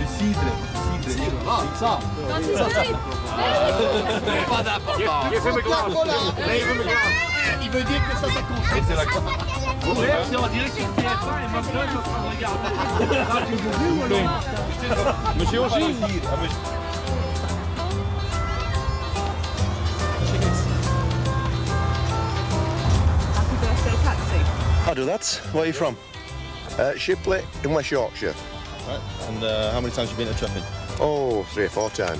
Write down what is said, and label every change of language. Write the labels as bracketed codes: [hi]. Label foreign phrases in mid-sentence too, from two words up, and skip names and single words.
[fr] cidre. Ça. Pas d'importance. [nl] Geef hem een glas. Geef hem een glas. [fr] Il veut dire que ça compte. C'est la classe. C'est en direct sur TF1 et moi je suis en train de regarder. Monsieur aussi. [en] Happy birthday, Patsy. I'll do that. Where are you from? Shipley in West Yorkshire. Right. And how many times have you been to Treffin? Oh, 3 or 4 times.